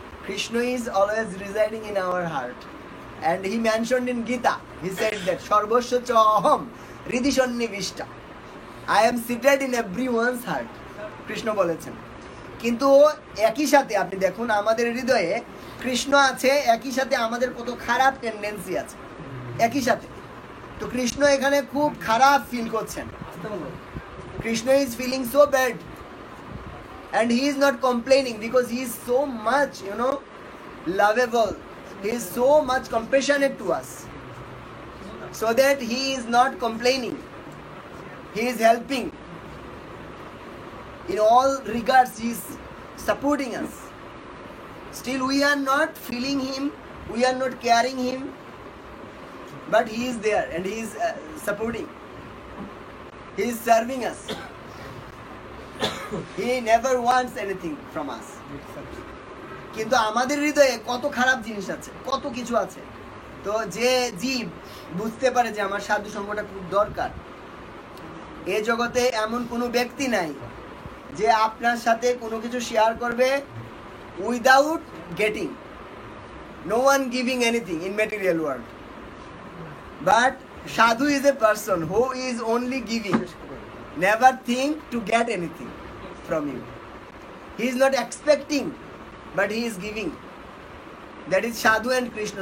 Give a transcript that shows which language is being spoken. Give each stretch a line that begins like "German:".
English: Krishna is always residing in our heart and he mentioned in Gita, he said that
Sanskrit: সর্বস্ব চ অহম হৃদি সন্নিবিষ্ট,
English: I am seated in everyone's heart,
Bangla: Krishna বলেছেন। কিন্তু একই সাথে আপনি দেখুন আমাদের হৃদয়ে কৃষ্ণ আছে, একই সাথে আমাদের কত খারাপ টেন্ডেন্সি আছে একই সাথে। তো কৃষ্ণ এখানে খুব খারাপ ফিল করছেন,
English: Krishna is feeling so bad and he is not complaining because he is so much, lovable. He is so much compassionate to us, so that he is not complaining. He is helping. In all regards, he is supporting us. Still, we are not feeling him, we are not caring him, but he is there and he is supporting. He is serving us. He never wants anything from us.
Bangla: কিন্তু আমাদের হৃদয়ে কত খারাপ জিনিস আছে, কত কিছু আছে। তো যে জীব বুঝতে পারে যে আমার সাধু সঙ্গটা খুব দরকার, এ জগতে এমন কোনো ব্যক্তি নাই যে আপনার সাথে কোনো কিছু শেয়ার করবে
English: Without getting. No one giving anything in material world, but sadhu is a person who is only giving, never think to get anything from you. He is not expecting, but he is giving. That is Sadhu and Krishna.